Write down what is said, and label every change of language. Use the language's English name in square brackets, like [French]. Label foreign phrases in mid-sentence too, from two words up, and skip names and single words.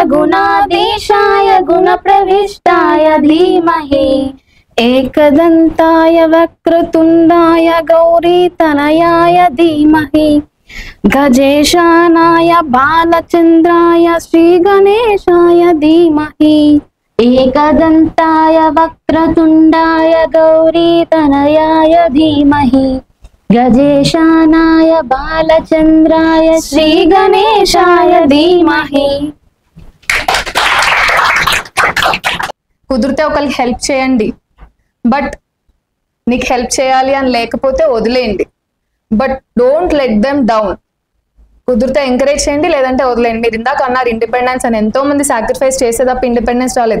[Sanskrit] गुणाधीशाय गुणप्रविष्टाय धीमहि एकदन्ताय वक्रतुण्डाय गौरीतनयाय धीमहि गजेशानाय बालचन्द्राय श्रीगणेशाय धीमहि एकदन्ताय वक्रतुण्डाय गौरीतनयाय धीमहि गजेशानाय बालचन्द्राय श्रीगणेशाय धीमहि [Telugu] కుదిరితే ఒకరికి హెల్ప్ చేయండి, బట్ నీకు హెల్ప్ చేయాలి అని లేకపోతే వదిలేయండి. [English] but don't let them down. [Telugu] కుదిరితే ఎంకరేజ్ చేయండి, లేదంటే వదిలేయండి. మీరు ఇందాక అన్నారు ఇండిపెండెన్స్ అని, ఎంతో మంది సాక్రిఫైస్ చేసే తప్ప ఇండిపెండెన్స్ రాలేదు.